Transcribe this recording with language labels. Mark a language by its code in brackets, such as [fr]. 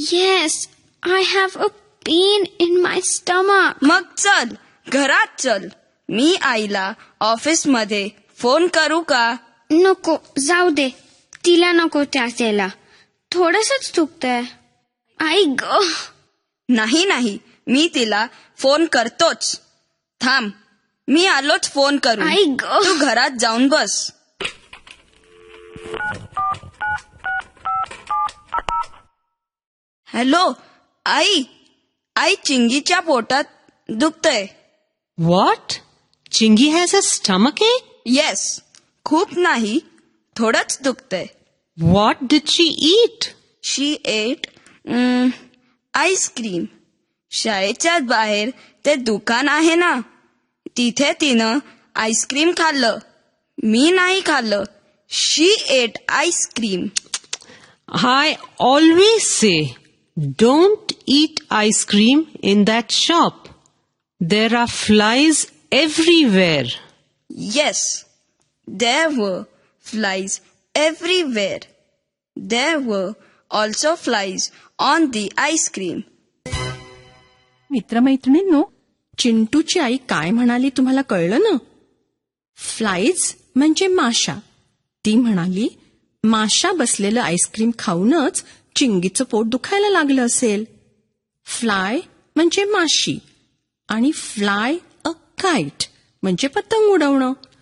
[en] Yes, I have a pain in my stomach. [mr] मग चल, घरात चल. मी आईला ऑफिसमध्ये फोन करू का? नको, जाऊ दे. तिला नको त्याला. थोडंसंच दुखतंय. आई ग. नाही, मी तिला फोन करतोच. थांब, मी आलोच फोन करू. आई ग. तू घरात जाऊन बस. हॅलो, आई चिंगीच्या पोटात दुखतंय. [en] What? Chingy has a stomach ache? Yes, [mr] खूप नाही, थोडंच दुखतंय. [en] What did she eat? She ate ice cream. [mr] शाळेच्या बाहेर ते दुकान आहे ना, तिथे तिनं आईस्क्रीम खाल्लं. मी नाही खाल्लं. [en] She ate ice cream. I always say, don't eat ice cream in that shop. There are flies everywhere. Yes, there were flies everywhere. There were also flies on the ice cream. [mr] मित्रमैत्रिणींनो, चिंटूची आई काय म्हणाली तुम्हाला कळलं ना? फ्लाईज म्हणजे माशा. ती म्हणाली, माशा बसलेलं आईस्क्रीम खाऊनच चिंगीचं पोट दुखायला लागलं असेल. फ्लाय म्हणजे माशी आणि [en] fly a kite [mr] म्हणजे पतंग उडवणं.